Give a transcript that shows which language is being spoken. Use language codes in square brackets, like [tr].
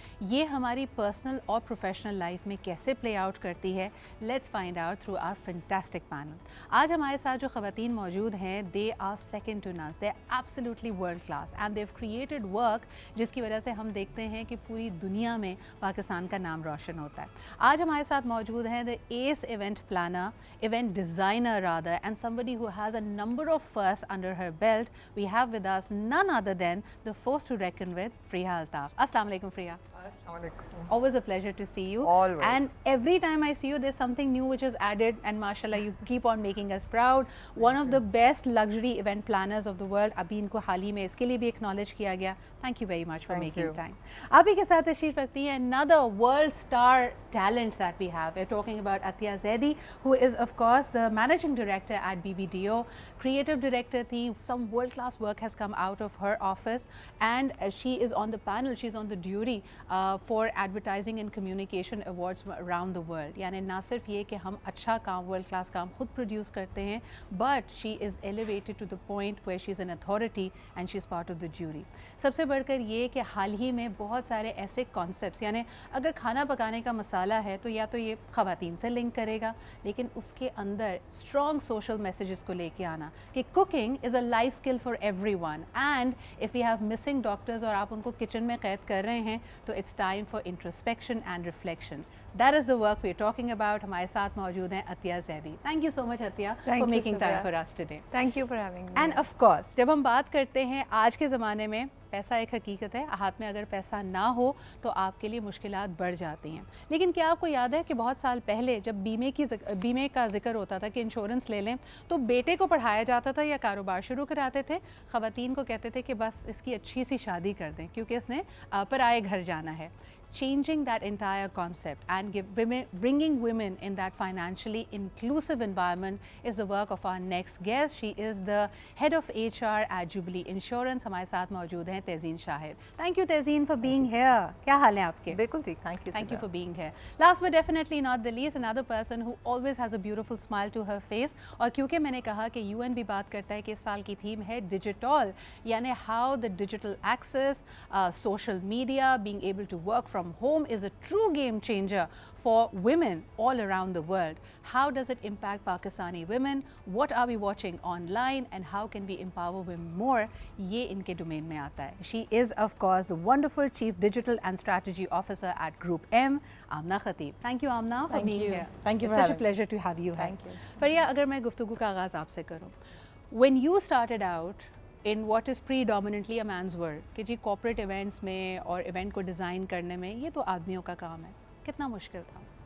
[ur] یہ ہماری پرسنل اور پروفیشنل لائف میں کیسے پلے آؤٹ کرتی ہے، [en] Let's find out through our fantastic panel. [ur] آج ہمارے ساتھ جو خواتین موجود ہیں، [en] they are second to none, they are absolutely world class and they have created work [ur] جس کی وجہ سے ہم دیکھتے ہیں کہ پوری دنیا میں پاکستان کا نام روشن ہوتا ہے. آج ہمارے ساتھ موجود ہیں [en] the ace event planner, event designer rather, and somebody who has a number of firsts under her belt. We have with us none other than the force to reckon with, Priya Altaf. Assalamu alaikum, Priya. Assalamu alaikum. Always a pleasure to see you. Always. And every time I see you, there's something new which is added, and mashallah, you keep on making us proud. One of the best luxury event planners of the world. [ur] Abhi inko haal hi mein iske liye bhi acknowledge kiya gaya. [en] Thank you very much for making time. [ur] Abhi ke saath tashreef rakhti hai [en] another world star talent that we have. We're talking about Atiya Zaidi, who is of course the managing director at BBDO. Creative director thi, some world class work has come out of her office, and she is on the panel, she's on the jury for advertising and communication awards around the world. [ur] یعنی نہ صرف یہ کہ ہم اچھا کام، world class کام خود produce کرتے ہیں، [en] But she is elevated to the point where she is an authority and she is part of the jury. [ur] سب سے بڑھ کر یہ کہ حال ہی میں بہت سارے ایسے کانسیپٹس، یعنی اگر کھانا پکانے کا مسالہ ہے تو یا تو یہ خواتین سے لنک کرے گا، لیکن اس کے اندر اسٹرانگ سوشل میسیجز کو لے کے آنا کہ [en] cooking is a life skill for everyone, and if you have missing doctors [ur] اور آپ ان کو کچن میں قید کر رہے ہیں تو [en] it's time for introspection and reflection. That is the work we're talking about. [ur] ہمارے ساتھ موجود ہیں Atiya Zaidi. [en] Thank you so much Atiya for making time for us today. Thank you for having me. And of course [ur] جب ہم بات کرتے ہیں آج کے زمانے میں، پیسہ ایک حقیقت ہے، ہاتھ میں اگر پیسہ نہ ہو تو آپ کے لیے مشکلات بڑھ جاتی ہیں. لیکن کیا آپ کو یاد ہے کہ بہت سال پہلے جب بیمے کا ذکر ہوتا تھا کہ انشورنس لے لیں، تو بیٹے کو پڑھایا جاتا تھا یا کاروبار شروع کراتے تھے، خواتین کو کہتے تھے کہ بس اس کی اچھی سی شادی کر دیں کیونکہ اس نے پرائے گھر جانا ہے. [en] Changing that entire concept and bringing women in that financially inclusive environment is the work of our next guest. She is the head of HR at Jubilee Insurance. [ur] ہمارے ساتھ موجود ہیں تیزین شاہد. [en] Thank you Tazeen for being here. [ur] کیا حال ہیں آپ کے؟ بالکل ٹھیک. [en] Thank you for being here. Last but definitely not the least, another person who always has a beautiful smile to her face. [ur] اور کیونکہ میں نے کہا کہ UN بھی بات کرتا ہے کہ اس سال کی تھیم ہے ڈیجیٹل، یعنی [en] how the digital access, social media, being able to work from home is a true game changer for women all around the world. How does it impact Pakistani women? What are we watching online and how can we empower women more? [ur] یہ ان کے domain میں آتا ہے. [en] She is of course the wonderful Chief Digital and Strategy Officer at Group M, Amna Khatib. Thank you Amna for being here. Thank you for having me. It's such a pleasure to have you here. Thank you. [ur] Priya, اگر میں گفتگو کا آغاز آپ سے کروں، [en] when you started out in what is predominantly a man's world [ur] کہ جی corporate events میں اور ایونٹ کو ڈیزائن کرنے میں یہ تو آدمیوں کا کام ہے، کتنا مشکل تھا؟